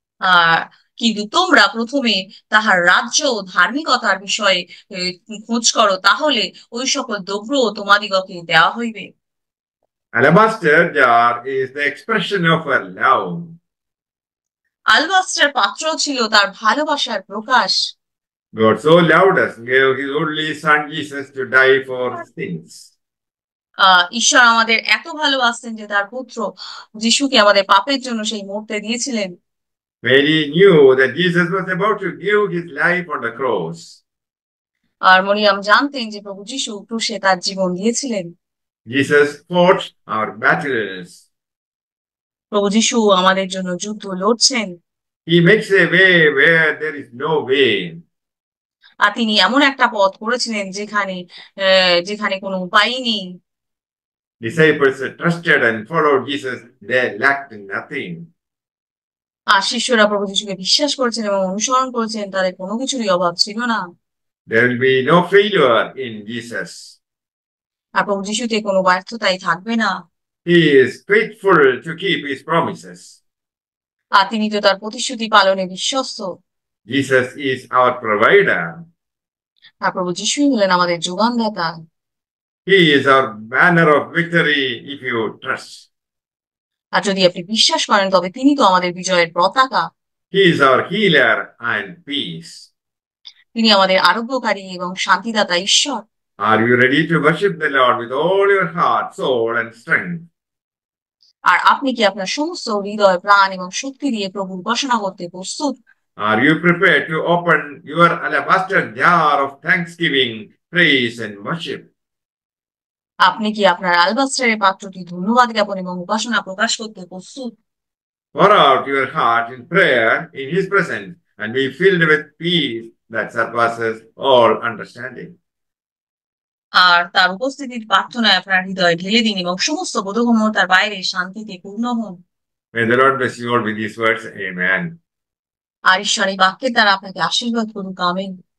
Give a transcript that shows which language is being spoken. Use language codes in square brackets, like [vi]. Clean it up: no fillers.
[bn] আহ কিন্তু তোমরা প্রথমে তাহার রাজ্য ও ধার্মিকতার বিষয়ে খোঁজ করো, তাহলে ওই সকল দ্রব্য তোমাদিগকে দেওয়া হইবে। [en] Alabaster jar is the expression of her love. [bn] Alabaster পাত্র ছিল তার ভালোবাসার প্রকাশ। [en] God so loved us, gave his only son Jesus to die for sins. [bn] ঈশ্বর আমাদের এত ভালোবাসতেন যে তার পুত্র যিশুকে আমাদের পাপের জন্য সেই মরতে দিয়েছিলেন। [en] Mary knew that Jesus was about to give his life on the cross. [bn] আর মরিয়াম জানতেন যে প্রভু যিশু ক্রুশে তার জীবন দিয়েছিলেন। [en] Jesus fought our battles. [bn] প্রভু যিশু আমাদের জন্য যুদ্ধ লড়ছেন। [en] He makes a way where there is no way. [bn] আর তিনি এমন একটা পথ করেছিলেন যেখানে যেখানে কোনো উপায়ই নেই। [en] Disciples trusted and followed Jesus. They lacked nothing. [bn] আর শিষ্যরা প্রভু যিশুকে বিশ্বাস করেছেন এবং অনুসরণ করেছেন, তাদের কোনো কিছুরই অভাব ছিল না। [en] There will be no failure in Jesus. [bn] আর প্রভু যিশুতে কোনো ব্যর্থতাই থাকবে না। [en] He is faithful to keep his promises. [bn] আর তিনি তো তার প্রতিশ্রুতি পালনে বিশ্বস্ত। [en] Jesus is our provider. [bn] আর প্রভু যিশুই হলেন আমাদের যোগানদাতা। [en] He is our banner of victory if you trust. [bn] আর যদি আপনি বিশ্বাস করেন তবে তিনি তো আমাদের বিজয়ের পতাকা। [en] He is our healer and peace. [bn] তিনি আমাদের আরোগ্যকারী এবং শান্তিদাতা ঈশ্বর। [en] Are you ready to worship the Lord with all your heart, soul, and strength? [bn] আর আপনি কি আপনার সমস্ত হৃদয়, প্রাণ এবং শক্তি দিয়ে প্রভুর উপাসনা করতে প্রস্তুত? [en] Are you prepared to open your alabaster jar of thanksgiving, praise, and worship? [bn] আপনি কি আপনার আলবাস্টারের পাত্রটি ধন্যবাদ জ্ঞাপন এবং উপাসনা প্রকাশ করতে প্রস্তুত? [en] Pour out your heart in prayer in His presence and be filled with peace that surpasses all understanding. [bn] আর তার উপস্থিতির প্রার্থনায় আপনার হৃদয়ে ঢেলে দিন এবং সমস্ত বোধগম্যতার বাইরে শান্তিতে পূর্ণ হন। [en] May the Lord bless you all with these words. Amen. [bn] আর ঈশ্বর এই বাক্যের দ্বারা আপনাকে আশীর্বাদ করুক। আমেন।